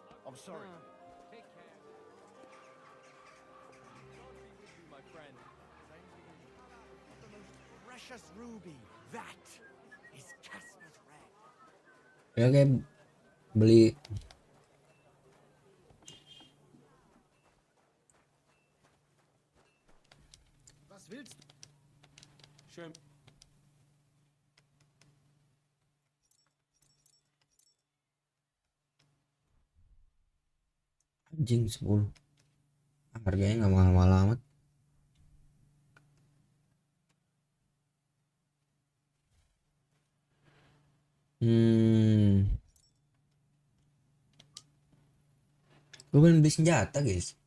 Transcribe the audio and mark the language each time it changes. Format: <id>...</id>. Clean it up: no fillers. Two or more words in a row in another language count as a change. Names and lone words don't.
<en>I'm sorry. Take care. God be with you, my friend. The most precious ruby. That is Casper's red.</en> <id>Ya kayak beli</id> <de>Was willst du? Schön.</de> <id>anjing 10. Harganya nggak mahal-mahal amat. Gue pengen beli senjata guys.</id>